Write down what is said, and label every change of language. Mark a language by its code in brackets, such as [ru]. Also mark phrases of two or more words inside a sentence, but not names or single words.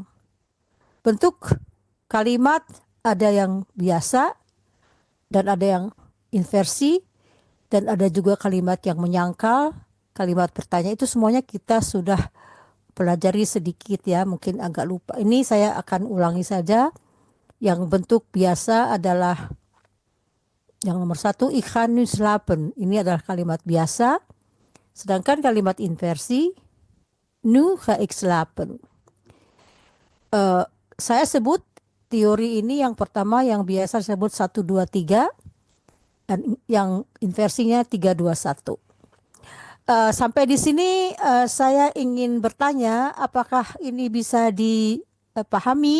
[id] Bentuk kalimat ada yang biasa dan ada yang inversi, dan ada juga kalimat yang menyangkal, kalimat bertanya. Itu semuanya kita sudah pelajari sedikit ya, mungkin agak lupa. Ini saya akan ulangi saja. Yang bentuk biasa adalah yang nomor 1, [nl] ik ga nu slapen. [id] Ini adalah kalimat biasa. Sedangkan kalimat inversi, [nl] nu ga ik slapen. [id] Saya sebut teori ini yang pertama yang biasa disebut 1, 2, 3. Dan yang inversinya 3, 2, 1. Sampai di sini saya ingin bertanya, apakah ini bisa dipahami?